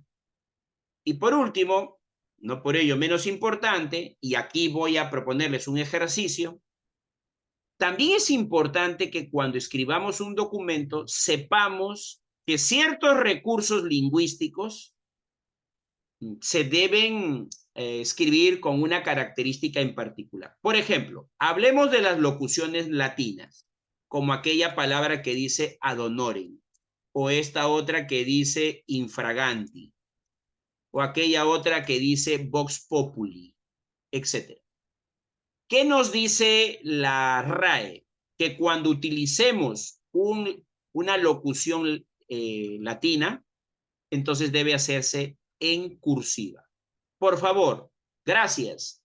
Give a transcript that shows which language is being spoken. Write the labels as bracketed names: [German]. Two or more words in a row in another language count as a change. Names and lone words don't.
[Spanish] Y por último, no por ello menos importante, y aquí voy a proponerles un ejercicio, también es importante que cuando escribamos un documento sepamos que ciertos recursos lingüísticos se deben escribir con una característica en particular. Por ejemplo, hablemos de las locuciones latinas, como aquella palabra que dice [Latin] ad honorem, [Spanish] o esta otra que dice infraganti, o aquella otra que dice [Latin] vox populi, [Spanish] etc. ¿Qué nos dice la RAE? Que cuando utilicemos una locución latina, entonces debe hacerse en cursiva. Por favor, gracias.